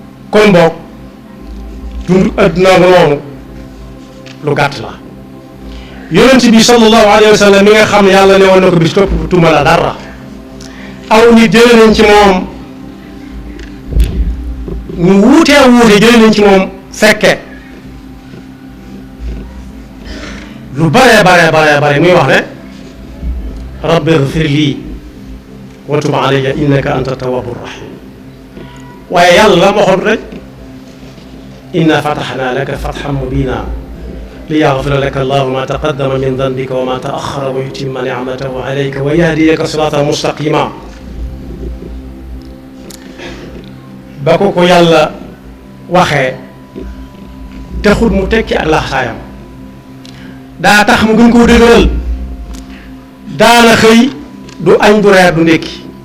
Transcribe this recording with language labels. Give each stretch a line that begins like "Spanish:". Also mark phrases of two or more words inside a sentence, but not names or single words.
Wolof: kon boog dund adduna nga noonu lu gàtt la yonent bi
Arabic: صلى الله عليه وسلم
Wolof: mi nga xam ne yàlla ne woon na ko bis topp tuma la dara aw ni jële nañ ci moom ñu wuutee wuute jële nañ ci moom fekke Lu bare, bare, bare, bare muy wax ne:
Arabic: "رب اغفر لي وتب علي إنك أنت التواب الرحيم."
Wolof: Waaye Yàlla la ma waxoon rek:
Arabic: "إنا فتحنا لك فتحا مبينا ليغفر لك الله ما تقدم من ذنبك وما تأخر ويتم نعمته عليك ويهديك صراطا مستقيما."
Wolof: Ba ko ko Yàlla waxee, taxul mu tekki ak laxasaayam. Daa tax mu gën koo dëgëral. Daana xëy, du añ, du reer, du ndékki.